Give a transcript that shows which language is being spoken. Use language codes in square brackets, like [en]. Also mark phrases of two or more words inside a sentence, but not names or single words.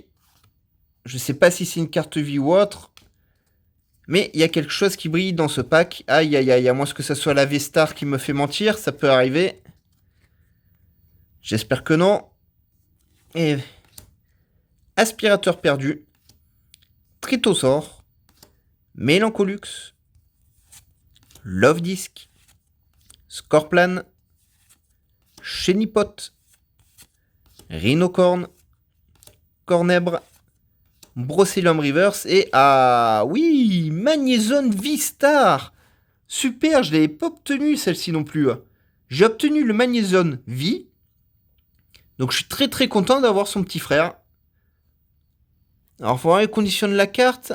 [fr] Je sais pas si c'est une carte vie ou autre. Mais il y a quelque chose qui brille dans ce pack. Aïe, à moins que ça soit la V-Star qui me fait mentir, ça peut arriver. J'espère que non. Et aspirateur perdu. Tritosaur. Mélancolux. Love Disc. Scorplan. Chenipot. Rhinocorn. Cornèbre. Brocellum Reverse et oui, Magnézone V-Star. Super, je l'avais pas obtenu celle-ci non plus. J'ai obtenu le Magnézone V. Donc je suis très content d'avoir son petit frère. Alors il faudra conditionner la carte.